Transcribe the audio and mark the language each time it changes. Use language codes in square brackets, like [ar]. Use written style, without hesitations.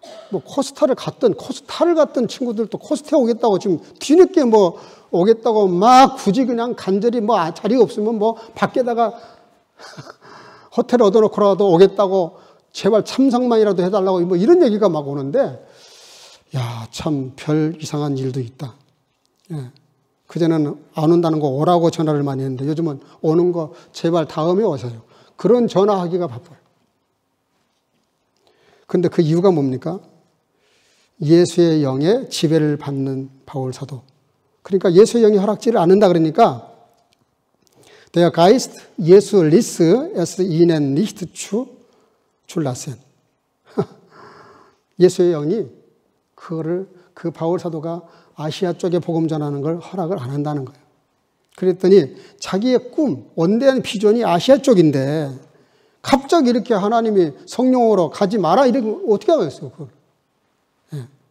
[ko] 뭐 코스타를 갔던 친구들도 코스타에 오겠다고 지금 뒤늦게 뭐 오겠다고 막 굳이 그냥 간절히 뭐 자리가 없으면 뭐 밖에다가 호텔 얻어놓고라도 오겠다고 제발 참석만이라도 해달라고 뭐 이런 얘기가 막 오는데 야, 참 별 이상한 일도 있다. 예. 그전에는 안 온다는 거 오라고 전화를 많이 했는데 요즘은 오는 거 제발 다음에 오세요. 그런 전화하기가 바빠요. 근데 그 이유가 뭡니까? 예수의 영의 지배를 받는 바울 사도. 그러니까 예수의 영이 허락지를 않는다 그러니까 [de] Der Geist Jesu ließ es ihnen nicht zulassen. [ko] 예수의 영이 그거를 그 바울 사도가 아시아 쪽에 복음 전하는 걸 허락을 안 한다는 거예요. 그랬더니 자기의 꿈, 원대한 비전이 아시아 쪽인데 갑자기 이렇게 하나님이 성령으로 가지 마라 이렇게 어떻게 하겠어요? 그걸. 예.